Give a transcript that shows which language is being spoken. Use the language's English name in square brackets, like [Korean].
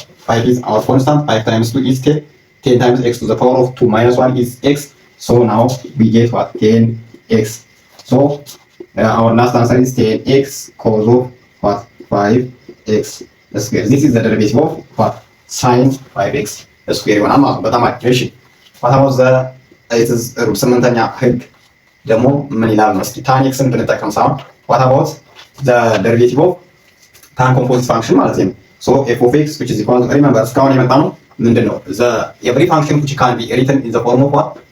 [English] 5 is our constant, 5 times 2 is 10, 10 times x to the power of 2 minus 1 is x, so now we get what? 10x. So our last answer is 10x cos of what? 5x square. This is the derivative of what? Sin 5x square [Amharic] ይሆናል ማለት ነው። በጣም አሪፍ። እሺ [English] what about the it is [Amharic] ሩል ስምንተኛ ህግ ደግሞ ምን ይላል ነው? እስኪ tan x ን ብንጠቀም ሳይሆን [English] what about the derivative of tan composite function [Amharic] ማለት ነው። [English] so f of x which is equal to, remember [Amharic] እስካሁን የመጣ ነው ምንድነው? [English] the every function which can be written in the form of what?